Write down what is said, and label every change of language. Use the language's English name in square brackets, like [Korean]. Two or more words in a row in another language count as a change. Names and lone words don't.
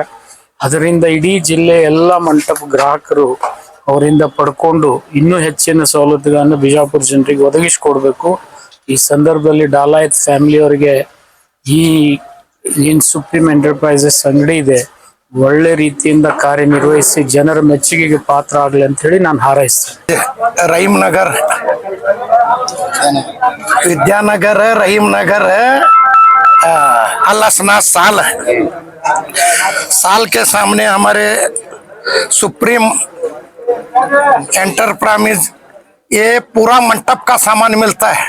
[Kannada] ಅದರಿಂದ ಇಡೀ ಜಿಲ್ಲೆ ಎಲ್ಲ ಮಂಟಪ ಗ್ರಾಹಕರು ಅವರಿಂದ ಪಡ್ಕೊಂಡು ಇನ್ನೂ ಹೆಚ್ಚಿನ ಸವಲತ್ತುಗಳನ್ನು ಬಿಜಾಪುರ ಜನರಿಗೆ ಒದಗಿಸಿಕೊಡ್ಬೇಕು. ಈ ಸಂದರ್ಭದಲ್ಲಿ ಡಾಲಾಯತ್ ಫ್ಯಾಮಿಲಿಯವರಿಗೆ ಈ ಏನು ಸುಪ್ರೀಂ ಎಂಟರ್ಪ್ರೈಸಸ್ ಅಂಗಡಿ ಇದೆ ಒಳ್ಳೆ ರೀತಿಯಿಂದ ಕಾರ್ಯನಿರ್ವಹಿಸಿ ಜನರ ಮೆಚ್ಚುಗೆಗೆ ಪಾತ್ರ ಆಗಲಿ ಅಂತ ಹೇಳಿ ನಾನು ಹಾರೈಸ್ತೇನೆ. [Hindi] रहीमनगर विद्यानगर रहीमनगर अलसना साल के सामने हमारे सुप्रीम एंटरप्राइज ये पूरा मंटप का सामान मिलता है।